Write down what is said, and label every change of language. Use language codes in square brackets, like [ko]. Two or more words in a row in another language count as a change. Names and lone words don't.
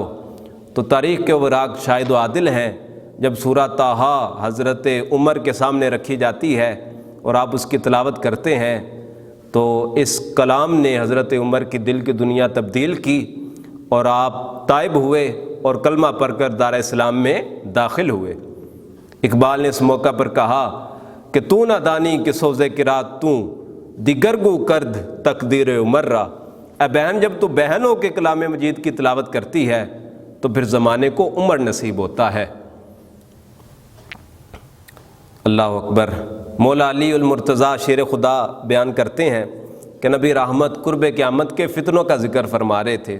[ur] تو تاریخ کے اوراق شاہد و عادل ہیں، جب سورہ طٰہٰ حضرت عمر کے سامنے رکھی جاتی ہے اور آپ اس کی تلاوت کرتے ہیں تو اس کلام نے حضرت عمر کی دل کی دنیا تبدیل کی اور آپ تائب ہوئے اور کلمہ پڑھ کر دار اسلام میں داخل ہوئے۔ اقبال نے اس موقع پر کہا کہ [fa] تو نہ دانی کہ سوزے قرات تو دیگر گو کرد تقدیر عمر را۔ اے بہن، جب تو بہن ہو کے کلام مجید کی تلاوت کرتی ہے تو پھر زمانے کو عمر نصیب ہوتا ہے۔ [ar] اللہ اکبر۔ [ur] مولا علی المرتضیٰ شیر خدا بیان کرتے ہیں کہ نبی رحمت قرب قیامت کے فتنوں کا ذکر فرما رہے تھے۔